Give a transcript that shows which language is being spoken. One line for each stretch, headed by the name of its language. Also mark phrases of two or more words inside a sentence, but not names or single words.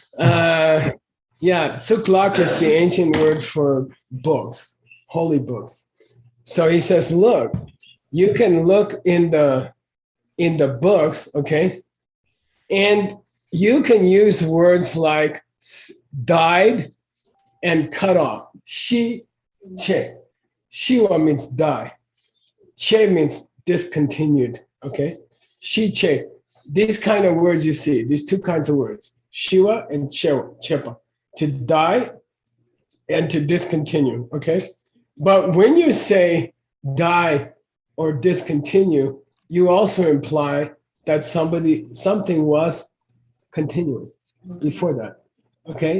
English: Yeah, Tsuklak is the ancient word for books, holy books. So he says, look, you can look in the books, okay, and you can use words like died and cut off.
Tibetan: ཤི་ ཆད.
English: Shiwa means die. Che means discontinued, okay?
Tibetan: ཤི་ ཆད.
English: These kind of words you see, these two kinds of words, Shiva and Chepa, to die and to discontinue, okay? But when you say die or discontinue, you also imply that something was continuing before that, okay?